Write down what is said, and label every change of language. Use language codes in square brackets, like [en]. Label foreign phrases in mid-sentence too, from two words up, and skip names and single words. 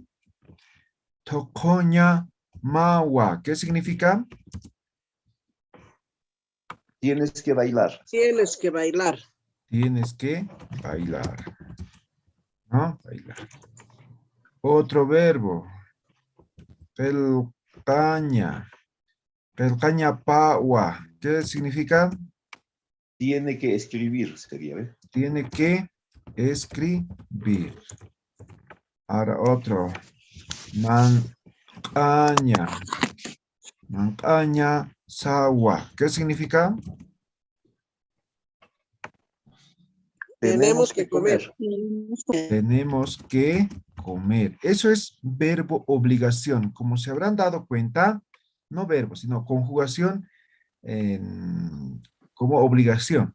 [ay] Tocoña mawa. [es] ¿Qué significa? Tienes que bailar. Tienes que bailar. Tienes que bailar. ¿No? Bailar. Otro verbo. [ay] Pelcaña. Pelcaña pawa. [es] ¿Qué significa? Tiene que escribir, sería, ¿eh? Tiene que escribir. Ahora otro. [ay] Mancaña. Mancaña sawa. [es] ¿Qué significa? Tenemos que comer. Tenemos que comer. Eso es verbo obligación. Como se habrán dado cuenta, no verbo, sino conjugación como obligación.